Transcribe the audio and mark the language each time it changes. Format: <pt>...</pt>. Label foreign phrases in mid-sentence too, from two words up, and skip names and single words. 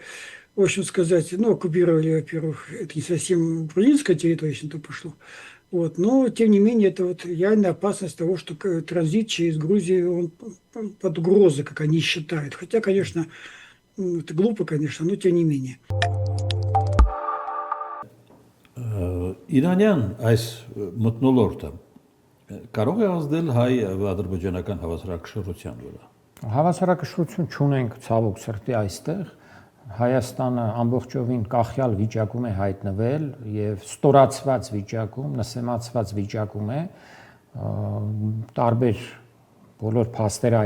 <ru>В общем сказать, оккупировали, во-первых, это не совсем грузинская территория, если то пошло. Вот. Но, тем не менее, это вот реальная опасность того, что транзит через Грузию он под угрозой, как они считают. Хотя, конечно, это глупо, конечно, но тем не менее.</ru> <hy>Իրանյան այս մթնոլորտը կարող է ազդել հայ-ադրբեջանական հավասարակշռության վրա։ Հավասարակշռություն չունենք ցավոք սրտի այստեղ։ Հայաստանը ամբողջովին կախյալ վիճակում է հայտնվել եւ ստորացված վիճակում, նսեմացված վիճակում է։ Տարբեր բոլոր փաստերը այդ</hy>